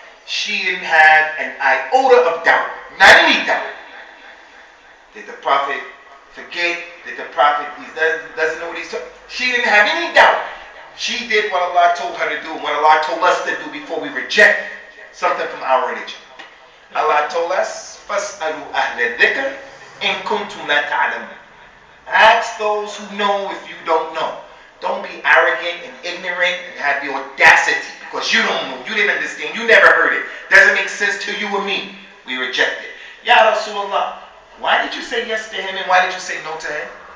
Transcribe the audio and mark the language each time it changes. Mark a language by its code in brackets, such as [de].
[en] She didn't have an iota of doubt. Not any doubt. Did the Prophet forget? Did the Prophet, he doesn't know what he's talking? She didn't have any doubt. She did what Allah told her to do, what Allah told us to do before we reject something from our religion. Allah told us, [ar] فَاسْأَلُوا أَهْلَ الذِّكْرِ إِن كُنْتُمْ لَا تَعْلَمُونَ. [en] Ask those who know if you don't know. Don't be arrogant and ignorant and have the audacity because you don't know, you didn't understand, you never heard it. Doesn't make sense to you or me. We reject it. Ya Rasulullah, why did you say yes to him and why did you say no to him?